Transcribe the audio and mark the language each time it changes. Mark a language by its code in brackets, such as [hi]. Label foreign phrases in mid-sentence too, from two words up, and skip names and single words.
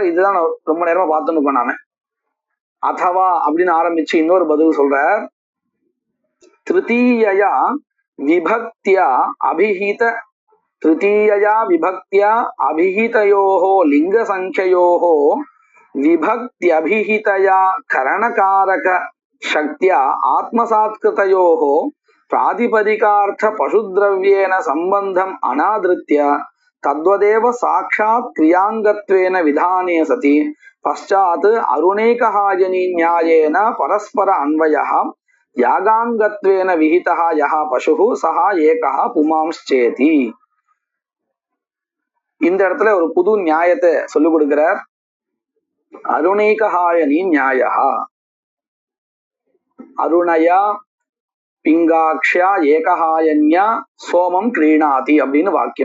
[ta] இதுதான் ரொம்ப நேரமா பார்த்துன்னு இருக்கோம் நாம. அதவா அப்படின்னு ஆரம்பிச்சு இன்னொரு பதில் சொல்ற. [sa] तृतीया विभक्त्या अभिहित तृतीया विभक्त्या अभिहितयोः लिङ्गसंख्ययोः विभक्त्यभिहितया करणकारक शक्त्या आत्मसात्कृतयोः प्रातिपदिकार्थ पशुद्रव्येन सम्बन्धम् अनादृत्य तद्वदेव साक्षात् क्रियाङ्गत्वेन विधाने सति पश्चात् अरुणैकहायनी न्यायेन परस्पर अन्वयः यागाङ्गत्वेन विहितः यः पशुः सः एकः पुमांश्चेति. [ta] இந்த இடத்துல ஒரு புது நியாயத்தை சொல்லிக் கொடுக்கிறார். [sa] अरुणैकहायनी न्याय, अरुणया पिङ्गाक्षा एकहायन्या सोमं क्रीणाति [ta] அப்படின்னு வாக்கியம்.